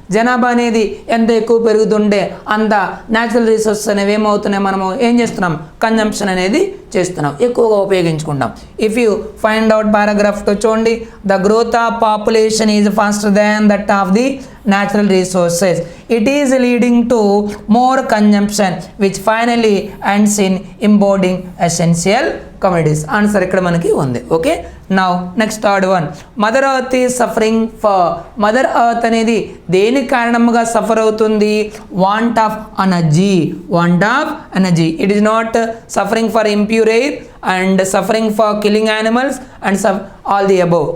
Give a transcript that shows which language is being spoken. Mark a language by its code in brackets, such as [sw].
[te] జనాభా అనేది ఎంత ఎక్కువ పెరుగుతుంటే అంత న్యాచురల్ రిసోర్సెస్ అనేవి ఏమవుతున్నాయి? మనము ఏం చేస్తున్నాం? కన్జంప్షన్ అనేది చేస్తున్నాం, ఎక్కువగా ఉపయోగించుకుంటాం. [en] if you find out [te] పారాగ్రాఫ్తో చూడండి. [en] The growth of population is faster than that of the natural resources. It is leading to more consumption which finally ends in importing essential commodities. Answer [te] ఇక్కడ మనకి ఉంది. [en] Okay, now next third one, mother earth is suffering for. [te] Mother earth అనేది దేని కారణంగా suffer అవుతుంది? [en] Want of energy. Want of energy. It is not suffering for impure air and suffering for killing animals and all the above.